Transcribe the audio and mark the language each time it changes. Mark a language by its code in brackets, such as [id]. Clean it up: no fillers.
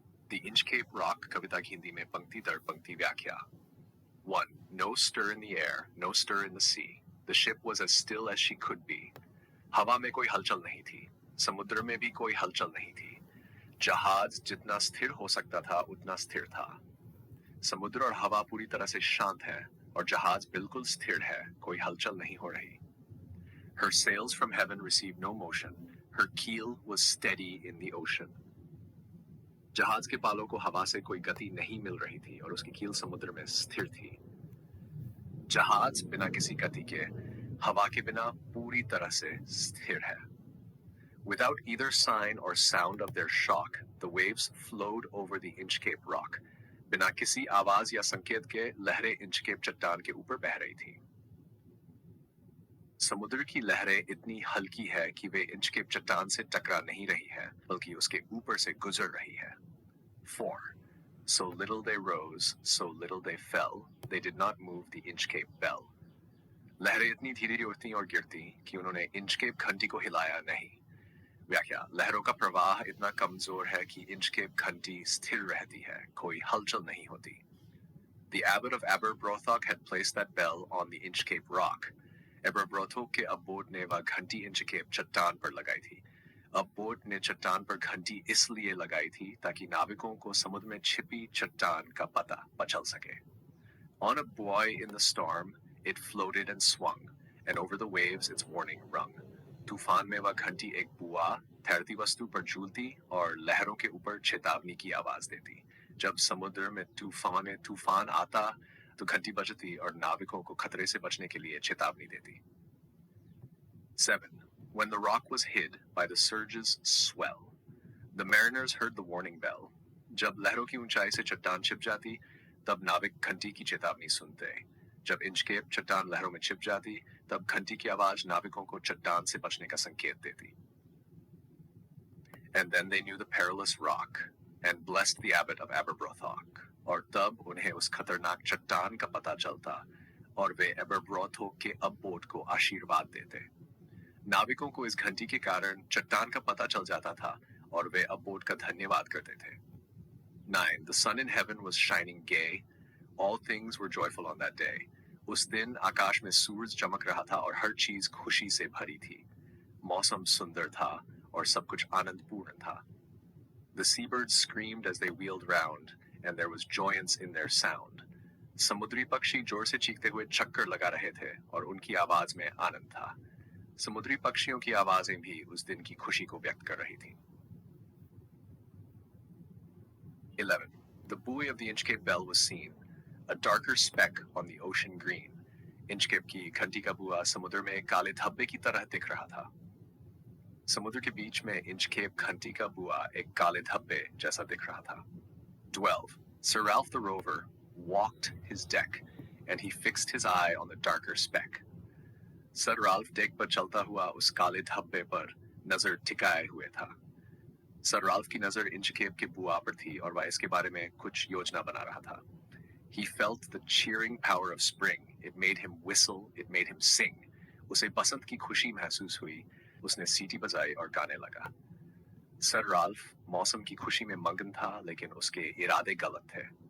[hi] The Inchcape Rock कविता की हिंदी में पंक्ति दर पंक्ति व्याख्या. [en] 1. No stir in the air, no stir in the sea. The ship was as still as she could be. [hi] हवा में कोई हलचल नहीं थी, समुद्र में भी कोई हलचल नहीं थी. जहाज जितना स्थिर हो सकता था उतना स्थिर था. समुद्र और हवा पूरी तरह से शांत है और जहाज बिल्कुल स्थिर है, कोई हलचल नहीं हो रही. [en] Her sails from heaven received no motion. Her keel was steady in the ocean. [hi] जहाज के पालों को हवा से कोई गति नहीं मिल रही थी और उसकी कील समुद्र में स्थिर थी. जहाज बिना किसी गति के हवा के बिना पूरी तरह से स्थिर है. [en] Without either sign or sound of their shock, the waves flowed over the Inchcape Rock. [hi] बिना किसी आवाज या संकेत के लहरें इंचकेप चट्टान के ऊपर बह रही थी. समुद्र की लहरें इतनी हल्की है कि वे इंचकेप चट्टान से टकरा नहीं रही है, बल्कि उसके ऊपर से गुजर रही है. [en] 4. So little they rose, so little they fell. They did not move the Inchcape Bell. [hi] लहरें इतनी धीरे उठती और गिरती कि उन्होंने इंचकेप घंटी को हिलाया नहीं. व्याख्या. लहरों का प्रवाह इतना कमजोर है कि इंचकेप घंटी स्थिर रहती है, कोई हलचल नहीं होती. [en] The abbot of Aberbrothock had placed that bell on the Inchcape Rock. [hi] एबरब्रोथोक के अब्बोट ने वह घंटी इंचकेप चट्टान पर लगाई थी. अब्बोट ने चट्टान पर घंटी इसलिए लगाई थी ताकि नाविकों को समुद्र में छिपी चट्टान का पता चल सके. [en] On a buoy in the storm, it floated and swung, and over the waves its warning rung. [hi] तूफान में वह घंटी एक बुआ तैरती वस्तु पर झूलती और लहरों के ऊपर चेतावनी की आवाज देती. जब समुद्र में तूफान आता तो घंटी बजती और नाविकों को खतरे से बचने के लिए चेतावनी देती. [en] 7. When the rock was hid by the surge's swell, the mariners heard the warning bell. [hi] जब लहरों की ऊंचाई से चट्टान छिप जाती, तब नाविक घंटी की चेतावनी सुनते. जब इंचकेप चट्टान लहरों में छिप जाती, तब घंटी की आवाज नाविकों को चट्टान से बचने का संकेत देती. [en] And then they knew the perilous rock and blessed the abbot of Aberbrothock. [hi] और तब उन्हें उस खतरनाक चट्टान का पता चलता और वे एबरब्रोथोक के अब्बोट को आशीर्वाद देते. नाविकों को इस घंटी के कारण चट्टान का पता चल जाता था और वे अब्बोट का धन्यवाद करते थे. [en] 9. The sun in heaven was shining gay. All things were joyful on that day. [hi] उस दिन आकाश में सूरज चमक रहा था और हर चीज खुशी से भरी थी. मौसम सुंदर था और सब कुछ आनंदपूर्ण था. [en] The seabirds screamed as they wheeled round, and there was joyance in their sound. [hi] समुद्री पक्षी जोर से चीखते हुए चक्कर लगा रहे थे और उनकी आवाज में आनंद था. समुद्री पक्षियों की आवाजें भी उस दिन की खुशी को व्यक्त कर रही थी. [en] 11. The buoy of the Inchcape Bell was seen, a darker speck on the ocean green. [hi] Inchcape की घंटी का बुआ समुद्र में काले धब्बे की तरह दिख रहा था. समुद्र के बीच में इंचकेप घंटी का बुआ एक काले धब्बे जैसा दिख रहा था. [en] 12. Sir Ralph the Rover walked his deck, and he fixed his eye on the darker speck. [hi] Sir Ralph deck पर चलता हुआ उस काले धब्बे पर नजर टिकाए हुए था. सर राल्फ की नजर इंचकेप के बुआ पर थी और वह इसके बारे में कुछ योजना बना रहा था. [en] He felt the cheering power of spring. It made him whistle, it made him sing. [hi] उसे बसंत की खुशी महसूस हुई. उसने सीटी बजाई और गाने लगा. सर राल्फ मौसम की खुशी में मगन था, लेकिन उसके इरादे गलत थे.